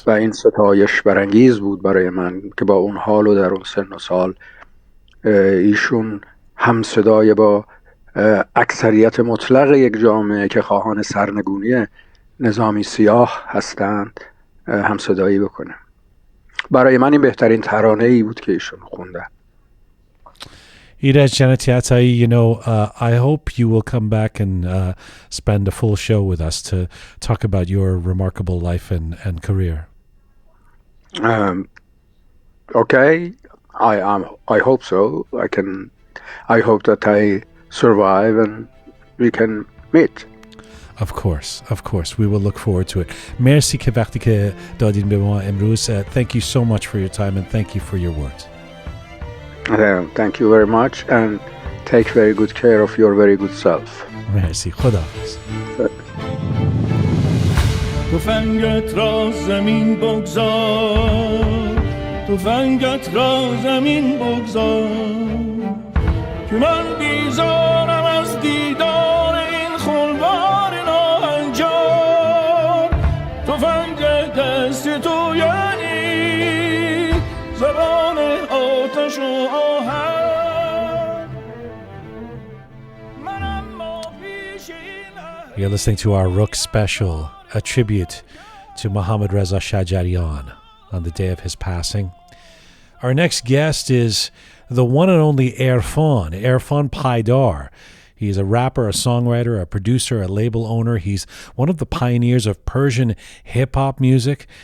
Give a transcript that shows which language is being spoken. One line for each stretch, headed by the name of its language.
Persian: و این ستایش برانگیز بود برای من که با اون حال و در اون سن و سال ایشون هم صدای با اکثریت مطلق یک جامعه که خواهان سرنگونی نظامی سیاه هستند هم صدایی بکنه. برای من این بهترین ترانه ای بود که ایشون خونده.
English: Iraj Janati Ataie, I hope you will come back and spend a full show with us to talk about your remarkable life and career. Okay, I hope so. I hope that I survive and we can meet. Of course. We will look forward to it.
Persian: Merci که وقتی که دادین به ما امروز.
English: Thank you so much for your time and thank you for your words. Thank you very much and take very good care of your very good self.
Persian: Merci. خداحافظ. تفنگت را زمین بگذار، تفنگت را زمین بگذار، که من بیزارم از دیدار این خونبار ناهنجار. تفنگ دست تو یعنی زبان آتش و آهن. من اما پیش این
English: You're listening to our Roqe special, a tribute to Mohammad-Reza Shajarian on the day of his passing. Our next guest is the one and only Erfan Paidar. He is a rapper, a songwriter, a producer, a label owner. He's one of the pioneers of Persian hip-hop music.